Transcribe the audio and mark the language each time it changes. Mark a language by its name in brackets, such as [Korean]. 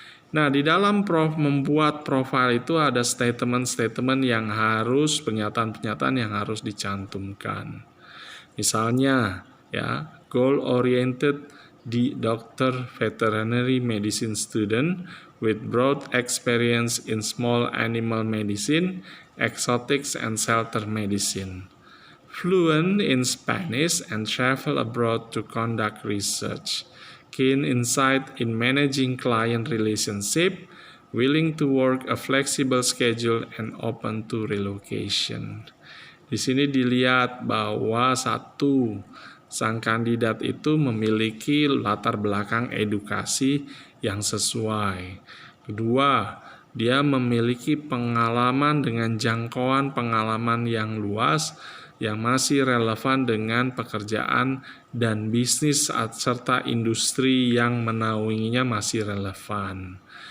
[Indonesian] Nah, di dalam membuat profil itu ada statement-statement yang harus, pernyataan-pernyataan yang harus dicantumkan. Misalnya, ya, [English] goal-oriented di Doctor Veterinary Medicine student with broad experience in small animal medicine, exotics, and shelter medicine. Fluent in Spanish and travel abroad to conduct research. Keen insight in managing client relationship, willing to work a flexible schedule, and open to relocation. [Indonesian] Di sini dilihat bahwa sang kandidat itu memiliki latar belakang edukasi yang sesuai. Kedua, dia memiliki pengalaman dengan jangkauan pengalaman yang luas yang masih relevan dengan pekerjaan dan bisnis serta industri yang menaunginya masih relevan.